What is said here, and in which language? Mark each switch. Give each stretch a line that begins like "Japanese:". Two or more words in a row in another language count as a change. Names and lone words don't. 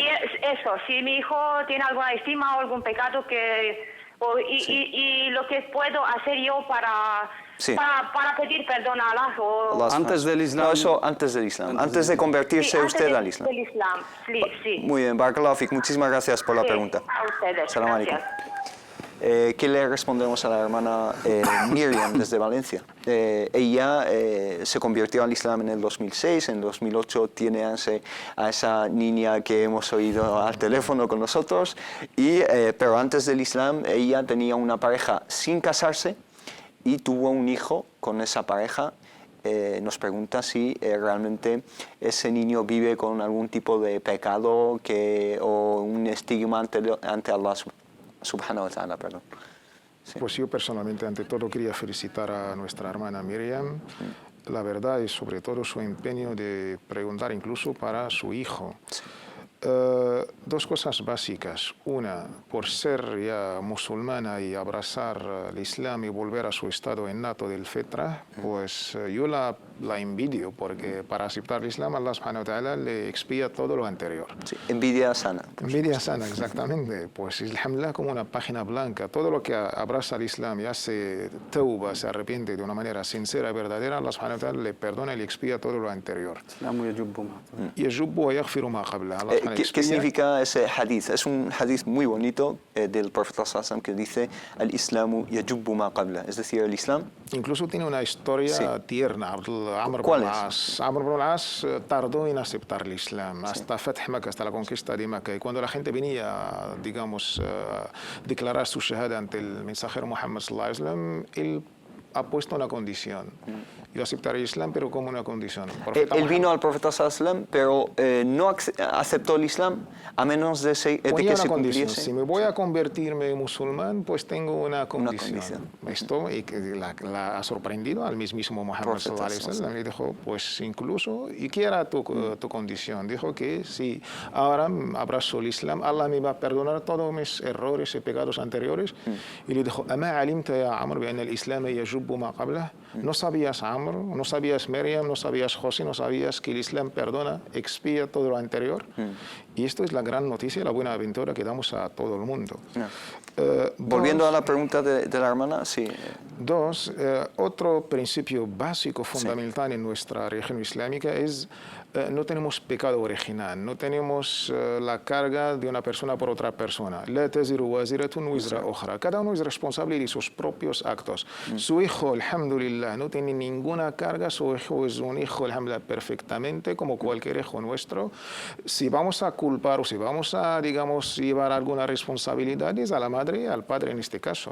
Spanish: Si mi hijo tiene alguna estima o algún pecado y lo que puedo hacer yo para pedir perdón a Alá. Antes del Islam. No, eso antes del Islam. Antes de convertirse usted al Islam. Del Islam. Sí. Muy bien,
Arabic: بارك الله فيك.
Spanish: Muchísimas gracias por la pregunta. A ustedes.
Arabic: سلام عليكم.
Spanish: Gracias. ¿Qué le respondemos a la hermana Miriam desde Valencia? Ella se convirtió al Islam en el 2006, en 2008 tiene a esa niña que hemos oído al teléfono con nosotros, pero antes del Islam ella tenía una pareja sin casarse y tuvo un hijo con esa pareja. Nos pregunta si realmente ese niño vive con algún tipo de pecado o un estigma ante Allah
Arabic: سبحانه وتعالى,
Spanish: perdón. Sí. Pues yo personalmente, ante todo, quería felicitar a nuestra hermana Miriam. La verdad es sobre todo su empeño de preguntar incluso para su hijo. Sí. Dos cosas básicas. Una, por ser ya musulmana y abrazar el Islam y volver a su estado innato del fitra, pues yo la envidio, porque para aceptar el Islam, Allah
Arabic: سبحانه وتعالى
Spanish: le expía todo lo anterior. Sí, envidia sana. Envidia sana, exactamente. Pues alhamdulillah, como una página blanca. Todo lo que abraza el Islam y hace tauba, se arrepiente de una manera sincera y verdadera, Allah
Arabic: سبحانه وتعالى
Spanish: le perdona y le expía todo lo anterior.
Arabic: يجب ويغفر ما قبل.
Spanish: ¿Qué significa ese hadith? Es un hadith muy bonito del profeta
Arabic: صلى الله عليه وسلم
Spanish: que dice
Arabic: الإسلام يجب ما قبل,
Spanish: es decir, el Islam incluso tiene una historia tierna. ¿Cuál es? Amr ibn al-As tardó en aceptar el Islam hasta Fath Makkah, hasta la conquista de Makkah. Y cuando la gente venía, digamos, a declarar su shahada ante el mensajero Muhammad
Arabic: صلى الله عليه وسلم,
Spanish: él ha puesto una condición. Yo aceptaré el Islam, pero como una condición. Él vino al profeta
Arabic: صلى الله عليه وسلم,
Spanish: pero no aceptó el Islam a menos de que se cumpliese. Si me voy a convertirme en musulmán, pues tengo una condición. Esto y que la ha sorprendido al mismísimo Muhammad
Arabic: صلى الله عليه وسلم.
Spanish: Le dijo, pues incluso, ¿y qué era tu condición? Dijo que si ahora abrazo el Islam, Allah me va a perdonar todos mis errores y pecados anteriores. Y le dijo,
Arabic: ¿أما علمت يا عمرو بأن الإسلام يجب ما قبله?
Spanish: ¿No sabías, Amr, no sabías, Miriam, no sabías, José, no sabías que el Islam perdona, expía todo lo anterior? Y esto es la gran noticia, la buena aventura que damos a todo el mundo. Volviendo a la pregunta de la hermana, sí. Dos, otro principio básico, fundamental en nuestra religión islámica es no tenemos pecado original, no tenemos la carga de una persona por otra persona.
Arabic: لا تزر وازرة وزر أخرى.
Spanish: Cada uno es responsable de sus propios actos. Su hijo, alhamdulillah, no tiene ninguna carga, su hijo es un hijo, alhamdulillah, perfectamente como cualquier hijo nuestro. Si vamos a culpar o si vamos a, digamos, llevar alguna responsabilidad, es a la madre y al padre en este caso.